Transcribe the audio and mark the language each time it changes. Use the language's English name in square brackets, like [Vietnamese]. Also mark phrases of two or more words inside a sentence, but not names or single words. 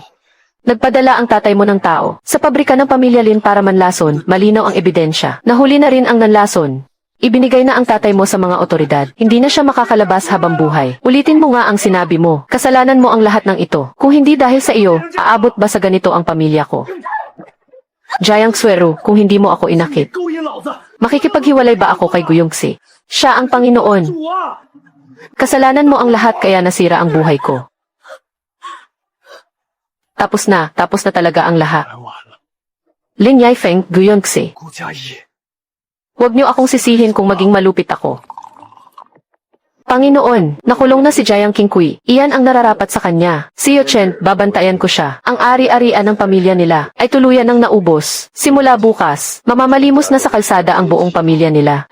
[Filipino] Nagpadala ang tatay mo ng tao sa pabrika ng pamilya Lin para manlason, malinaw ang ebidensya. Nahuli na rin ang nanlason. Ibinigay na ang tatay mo sa mga otoridad. Hindi na siya makakalabas habang buhay. Ulitin mo nga ang sinabi mo. Kasalanan mo ang lahat ng ito. Kung hindi dahil sa iyo, aabot ba sa ganito ang pamilya ko? Jiang Xuero, kung hindi mo ako inakit. [Chinese] 勾引老子！ [Filipino] Makikipaghiwalay ba ako kay Guyongxi? Siya ang Panginoon. [Chinese] 我 [Filipino] Kasalanan mo ang lahat kaya nasira ang buhay ko. Tapos na talaga ang lahat. [Chinese] 来晚了， [Filipino] Lin Yaifeng, Guyongxi. [Chinese] 顾嘉怡， [Filipino] Huwag niyo akong sisihin kung maging malupit ako. Panginoon, nakulong na si Jiang Qingqi. Iyan ang nararapat sa kanya. Si Yu Chen, babantayan ko siya. Ang ari-arian ng pamilya nila ay tuluyan ng naubos. Simula bukas, mamamalimos na sa kalsada ang buong pamilya nila.